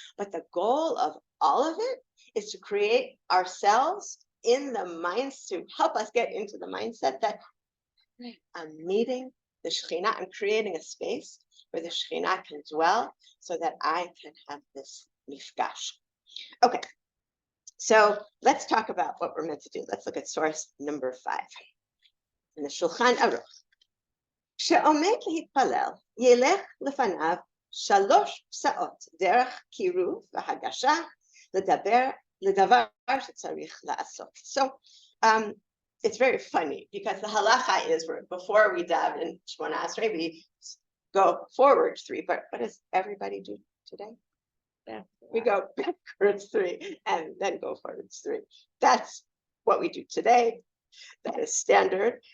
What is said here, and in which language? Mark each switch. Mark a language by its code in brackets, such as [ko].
[en] But the goal of all of it is to create ourselves in the minds, to help us get into the mindset that I'm meeting the Shekhinah, I'm creating a space where the Shekhinah can dwell so that I can have this mifgash. Okay, so let's talk about what we're meant to do. Let's look at source number 5 in the Shulchan Aruch. [he] שעומד להתפלל, ילך לפניו 3 פסעות דרך קירוב והגשה לדבר שצריך לעשות. [en] So it's very funny because the halacha is before we daven in Shemoneh Esrei, we go forward 3, but what does everybody do today? Yeah, we go backwards 3 and then go forwards 3. That's what we do today. That is standard.